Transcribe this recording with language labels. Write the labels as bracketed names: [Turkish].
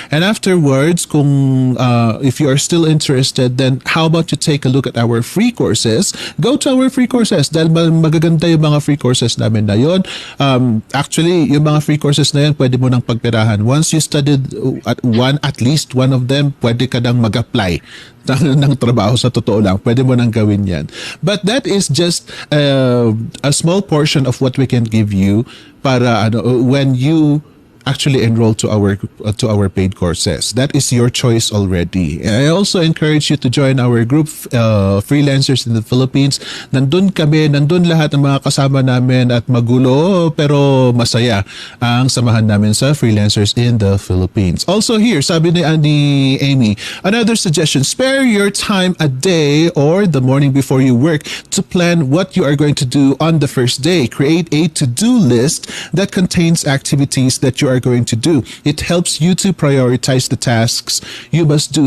[English] And afterwards, if you are still interested, then how about you take a look at our free courses? Go to our free courses [Filipino] dahil magaganda yung mga free courses namin na yun. Actually, yung mga free courses na yun, pwede mo nang pagpirahan. [English] Once you studied at least one of them, [Filipino] pwede ka nang mag-apply ng trabaho sa totoo lang. Pwede mo nang gawin yan. [English] But that is just a small portion of what we can give you para when you actually enroll to our paid courses. That is your choice already. And I also encourage you to join our group, Freelancers in the Philippines. [Filipino] Nandun lahat ng mga kasama namin at magulo pero masaya ang samahan namin sa Freelancers in the Philippines. [English] Also here, [Filipino] sabi ni Amy, [English] another suggestion, spare your time a day or the morning before you work to plan what you are going to do on the first day. Create a to-do list that contains activities that you are going to do. It helps you to prioritize the tasks you must do.